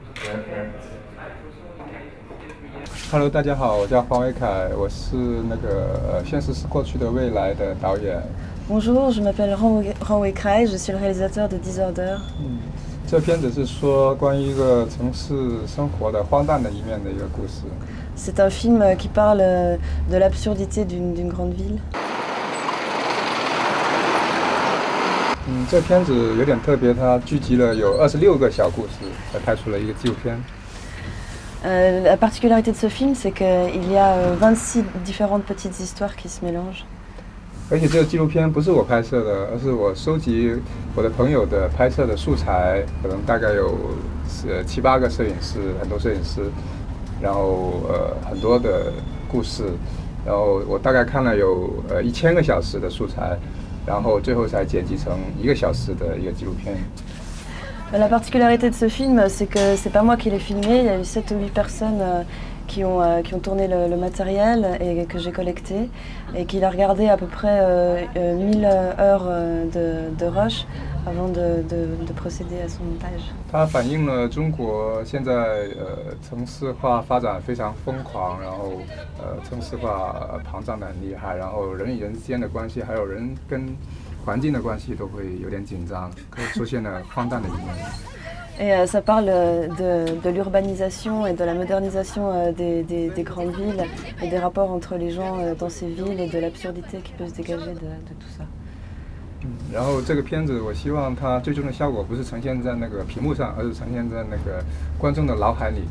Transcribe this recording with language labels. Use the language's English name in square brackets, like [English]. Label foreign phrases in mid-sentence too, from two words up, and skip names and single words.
[Chinese] Hello，大家好，我叫黄伟凯，我是《现实是过去的未来》的导演。 [French] Bonjour, je m'appelle Renwei Krai, je suis le réalisateur de 10 heures d'heure. [Chinese] 这片子是说关于一个城市生活的荒诞的一面的一个故事。 [French] C'est un film qui parle de l'absurdité d'une grande ville. [Chinese] 这片子有点特别，它聚集了有26个小故事，才拍出了一个纪录片。 [French] La particularité de ce film, c'est qu'il y a 26 différentes petites histoires qui se mélangent. [Chinese] 而且这个纪录片不是我拍摄的，而是我收集我的朋友的拍摄的素材，可能大概有7、8个摄影师，很多摄影师，然后很多的故事，然后我大概看了有1000个小时的素材，然后最后才剪辑成1个小时的一个纪录片。 [French] La particularité de ce film, c'est que c'est pas moi qui l'ai filmé, il y a eu 7 ou 8 personnes qui ont tourné le matériel et que j'ai collecté et qu'il a regardé à peu près 1000 heures de rush avant de procéder à son montage. [Chinese] 它反映了中国现在城市化发展非常疯狂，然后城市化膨胀得很厉害，然后人与人之间的关系，还有人跟环境的关系都会有点紧张，可以出现了荒诞的一面。 [French] Et ça parle de l'urbanisation et de la modernisation des grandes villes et des rapports entre les gens dans ces villes et de l'absurdité qui peut se dégager de tout ça. [Chinese] 然后这个片子，我希望它最终的效果不是呈现在那个屏幕上，而是呈现在那个观众的脑海里。